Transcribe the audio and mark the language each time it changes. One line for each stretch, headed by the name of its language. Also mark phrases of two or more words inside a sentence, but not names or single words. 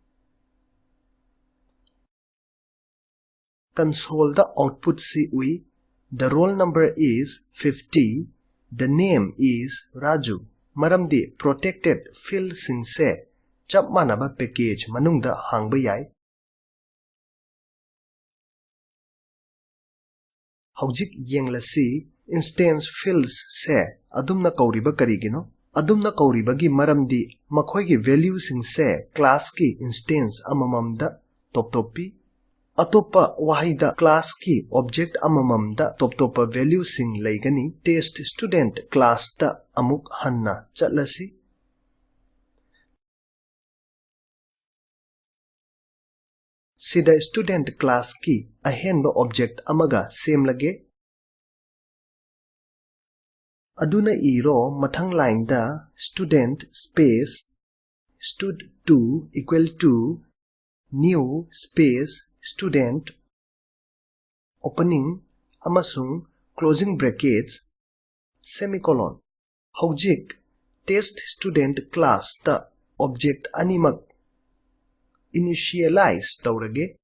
English: Console the output
Manipuri: si ui.
English: The roll number is 50. The name is Raju.
Manipuri: Maramdi
English: protected field
Manipuri: sing se chap manaba package manungda hangba yai. Haujik yenglasi
English: instance fields
Manipuri: se adumna kauriba karigino. Adumna kauribagi maramdi makhoigi value sing se class ki instance amamamda top-topi. Atopa wahida class ki object amamamda top-topa value sing laigani.
English: Test student class
Manipuri: ta amuk hanna chatlasi. Sida
English: student class
Manipuri: ki ahenba object amaga same lage. Aduna iro mathang line da
English: student space stud2 equal to new space student opening amasung closing brackets semicolon.
Manipuri: Haujik
English: test student class
Manipuri: ta object animak initialize taurage.